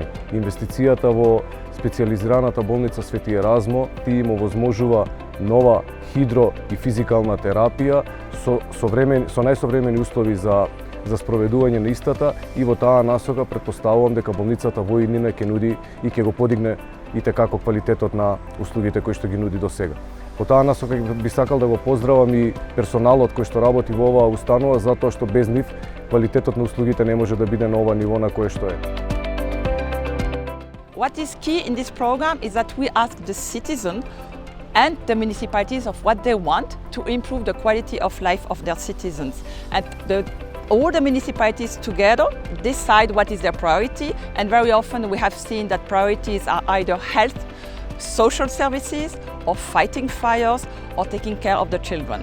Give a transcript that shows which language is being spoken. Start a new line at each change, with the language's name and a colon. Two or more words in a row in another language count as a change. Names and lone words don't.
Macedonian: Инвестицијата во специјализираната болница Свети Еразмо им овозможува нова хидро и физикална терапија со најсовремени услови за спроведување на истата и во таа насока претпоставувам дека болницата во иднина ќе нуди и ќе го подигне и како квалитетот на услугите кои што ги нуди до сега. По таа насока би сакал да го поздравам и персоналот кој што работи во оваа установа, затоа што без нив квалитетот на услугите не може да биде на ова ниво на кое што е.
English: What is key in this program is that we ask the citizen and the municipalities of what they want to improve the quality of life of their citizens. And all the municipalities together decide what is their priority, and very often we have seen that priorities are either health, social services, or fighting fires, or taking care of the children.